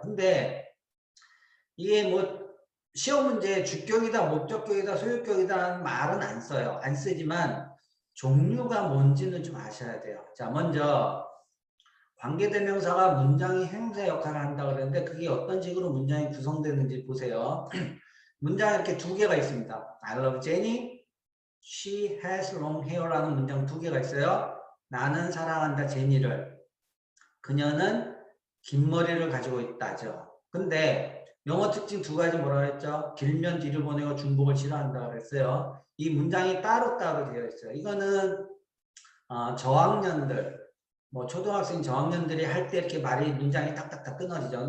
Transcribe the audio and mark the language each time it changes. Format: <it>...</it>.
<ko>근데 이게 뭐 시험 문제에 주격이다, 목적격이다, 소유격이다라는 말은 안 써요. 안 쓰지만 종류가 뭔지는 좀 아셔야 돼요. 자, 먼저 관계대명사가 문장이 형용사 역할을 한다고 그랬는데 그게 어떤 식으로 문장이 구성되는지 보세요. 문장이 이렇게 2개가 있습니다.</ko> <en>I love Jenny, she has long hair라는</en> <ko>문장 2개가 있어요. 나는 사랑한다 제니를. 그녀는 긴 머리를 가지고 있다죠. 근데 영어 특징 2가지 뭐라 그랬죠? 길면 뒤를 보내고 중복을 싫어한다 그랬어요. 이 문장이 따로따로 되어 있어요. 이거는 저학년들, 뭐 초등학생 저학년들이 할 때 이렇게 말이 문장이 딱딱딱 끊어지죠.</ko>